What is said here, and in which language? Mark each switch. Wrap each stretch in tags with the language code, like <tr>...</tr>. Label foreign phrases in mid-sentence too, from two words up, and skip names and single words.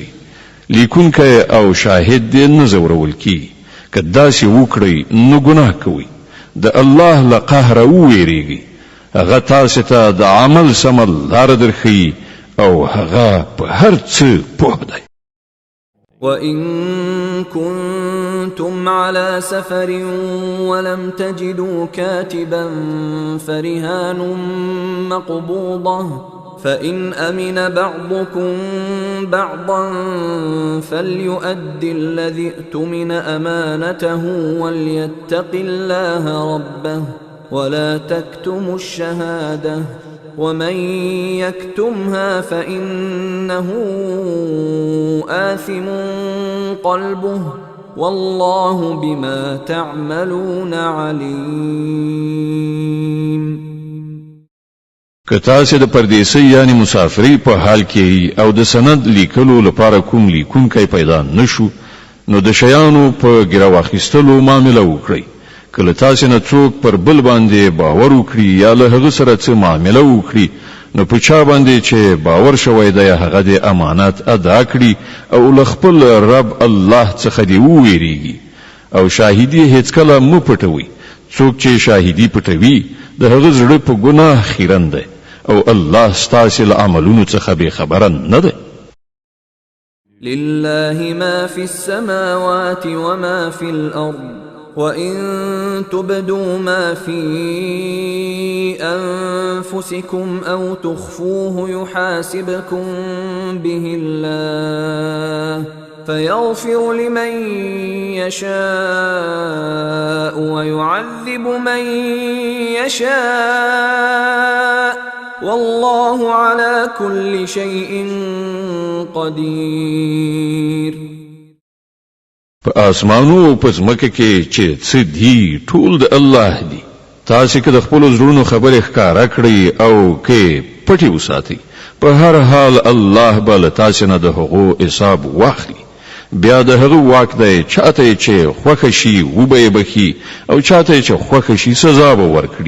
<ps>لیکونکی او شاهد دې نه ځورول کیږي. که داسې وکړئ نو ګناه کوئ. د الله له قهره وویریږئ. هغه تاسو ته د عمل سمه لاره درښیي او هغه په هر څه پوه دی.</ps> <ar>وَإِن كُنتُمْ عَلَى سَفَرٍ وَلَمْ تَجِدُوا كَاتِبًا فَرِهَانٌ مَّقْبُوضَةٌ فَإِنْ أَمِنَ بَعْضُكُمْ بَعْضًا فَلْيُؤَدِّ الَّذِي اؤْتُمِنَ أَمَانَتَهُ وَلْيَتَّقِ اللَّهَ رَبَّهُ وَلَا تَكْتُمُوا الشَّهَادَةَ وَمَن يَكْتُمْهَا فَإِنَّهُ آثِمٌ قَلْبُهُ وَاللَّهُ بِمَا تَعْمَلُونَ عَلِيمٌ.</ar> <ps>که تاسو د پردیسۍ یعنی مسافری په حال کې او د سند لیکلو لپاره کوم لیکونکی پیدا نشو نو د شیانو په ګیره واخیستلو معامله وکړئ. کله تاسو نه څوک پر بل باندې باور وکړي یا له هغه سره څه معامله وکړي نو په چا باندې چې باور شوی دی هغه د امانت ادا کړي او له خپل رب الله څخه دی وویریږي. او شاهدی هیڅ کله مو پټوي. څوک چې شاهدی پټوي د هغه زړه په ګناه خیرن دی او الله ستاسو له عملونو څخه به خبره نه ده.</ps> <ar>لله ما في السماوات وما في الأرض وَإِن تُبْدُوا مَا فِي أَنفُسِكُمْ أَوْ تُخْفُوهُ يُحَاسِبْكُم بِهِ اللَّهُ فَيَغْفِرُ لِمَن يَشَاءُ وَيُعَذِّبُ مَن يَشَاءُ وَاللَّهُ عَلَى كُلِّ شَيْءٍ قَدِيرٌ.</ar> <ps>په اسمانو او په ځمکه کې چې څه دي ټول د الله دي. تاسو که د خپل زړونو خبرې ښکارا کړئ او کې پټي وساتئ په هر حال الله به له تاسو نه د هغو حساب واخلي. بیا د هغه واک دی چاته چې خوښ شي وبې بخي او چاته چې خوښ شي سزا به ورکړي.</ps>